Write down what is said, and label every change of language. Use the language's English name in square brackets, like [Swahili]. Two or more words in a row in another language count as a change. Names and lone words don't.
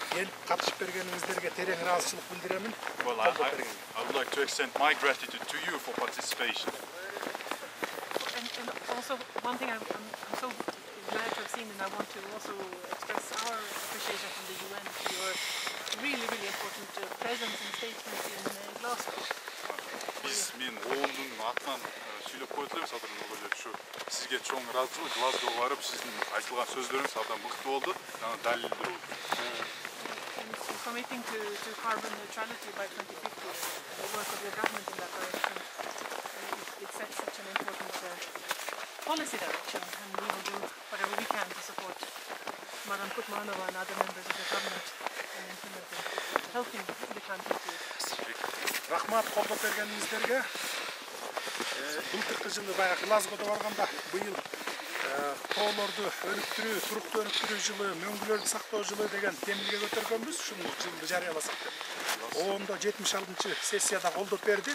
[Kyrgyz] Келип катышып бергениңиздерге терең ыраазычылык билдиремин. [English] Well, I would like to extend my gratitude to you for participation. And also one thing I'm so glad to have seen, and I want to also express our appreciation from the UN for your really important presence and statement in Glasgow. [Kyrgyz] Мен ООН'дун атынан сүйлөп коет элем Садыр Нургалиевич, ушу сизге чоң ыраазычылык, Глазгоға барып сиздин айтылган сөздөрүңүз абдан мыкты болду, жана далилдүү болду. [English] And committing to carbon neutrality by 2050, the work of your government in that direction, it sets such an important policy direction, and we will do whatever we can to support Madam Kutmanova and other members of the government in implementing, helping the country to. [Kyrgyz] Рахмат колдоп бергениңиздерге. Былтыркы жылы баягы Глазгода барганда быйыл тоолорду өнүктүрүү, туруктуу өнүктүрүү жылы, мөңгүлөрдү сактоо жылы деген темилге көтөргөнбүз. Ушул жылды жарыяласак деп. ООНдо 76-сессияда колдоп берди.